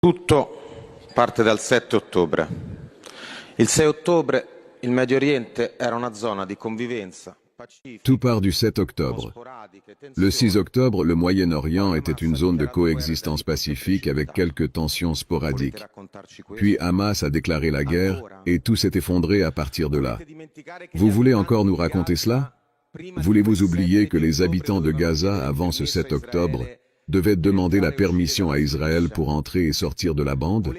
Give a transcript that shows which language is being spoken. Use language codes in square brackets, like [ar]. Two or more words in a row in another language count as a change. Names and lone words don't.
[it] Tutto parte dal 7 ottobre. Il 6 ottobre il Medio Oriente era una zona di convivenza pacifica. [fr] Tout part du 7 octobre. Le 6 octobre, le Moyen-Orient était une zone de coexistence pacifique avec quelques tensions sporadiques. Puis Hamas a déclaré la guerre et tout s'est effondré à partir de là. Vous voulez encore nous raconter cela? Voulez-vous oublier que les habitants de Gaza avant ce 7 octobre devaient demander la permission à Israël pour entrer et sortir de la bande?